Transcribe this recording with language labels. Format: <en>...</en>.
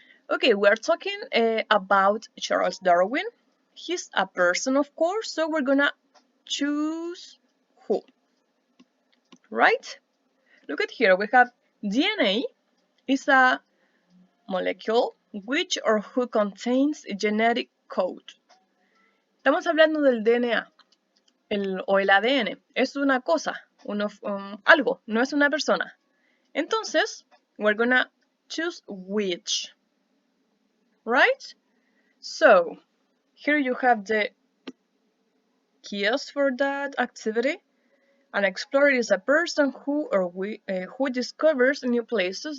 <en>Okay, we're talking about Charles Darwin. He's a person, of course, so we're gonna choose who, right? Look at here, we have DNA is a molecule which or who contains genetic code.</en> <es>Estamos hablando del DNA. O el ADN es una cosa, algo, no es una persona.</es> <en>Entonces, we're gonna choose which, right? So, here you have the keys for that activity. An explorer is a person who discovers new places.</en>